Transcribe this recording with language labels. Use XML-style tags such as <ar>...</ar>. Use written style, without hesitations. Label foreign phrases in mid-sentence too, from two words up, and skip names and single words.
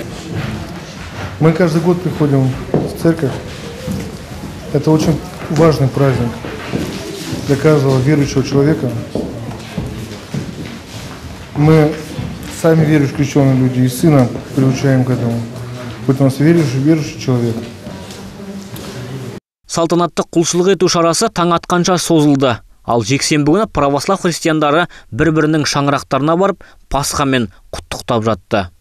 <ru>Мы каждый год приходим в церковь. Это очень важный праздник для каждого верующего человека. Мы сами верующие крещенные люди и сына приучаем к этому. Будь у нас верующий человек.</ru> <kk>Салтанатты құлшылық ету шарасы таң атқанша созылды. Ал жексенбі күні православ христиандары бір-бірінің шаңырақтарына барып Пасхамен құттықтап жатты.</kk>